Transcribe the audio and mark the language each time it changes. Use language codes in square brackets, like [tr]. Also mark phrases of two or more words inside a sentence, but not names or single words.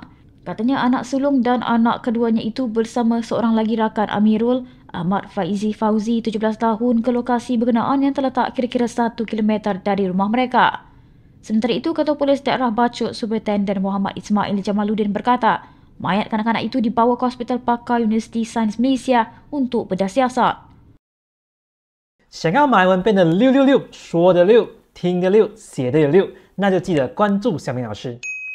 [ms] Katanya anak sulung dan anak keduanya itu bersama seorang lagi rakan Amirul, Ahmad Faizi Fauzi 17 tahun ke lokasi berkenaan yang terletak kira-kira 1 km dari rumah mereka. Sementara itu, Ketua Polis Daerah Bacok Superintendent Muhammad Ismail Jamaluddin berkata, mayat kanak-kanak itu dibawa ke Hospital Pakar Universiti Sains Malaysia untuk bedah siasat. [zh] 想要马来文变得666，说的6，听的6，写的有6，那就记得关注小明老师。